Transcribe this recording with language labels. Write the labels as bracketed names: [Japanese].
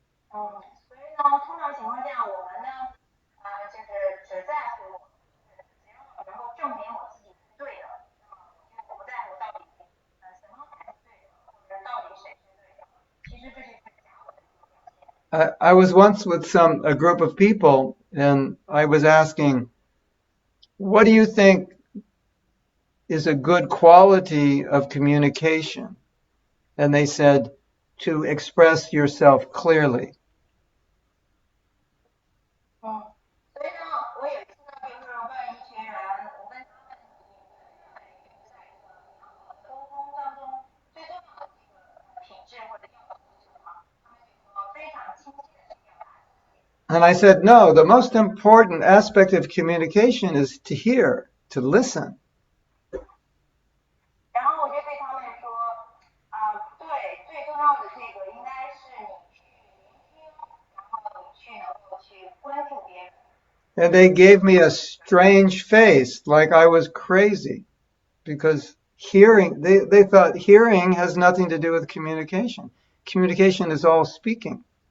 [Chinese] 所以呢，通常情况下，我们呢，就是只在乎，只要能够证明我自己是对的，我不在乎到底什么才是对的，或者到底谁是对的。其实这是假我的一个表现。 [English] I was once with a group of people, and I was asking, what do you think is a good quality of communication? And they said, to express yourself clearly. [Chinese] 所以呢，我有一次呢，就是问一群人，我问他们，你认为在一个良好的沟通当中，最重要的这个品质或者要素是什么？他们就说非常清晰的去表达自己。 [English] And I said, no, the most important aspect of communication is to hear, to listen. [Chinese] 然后我就对他们说，对，最重要的这个应该是你去聆听，然后你去能够去关注别人。 [English] And they gave me a strange face, like I was crazy, because they thought hearing has nothing to do with communication. Communication is all speaking.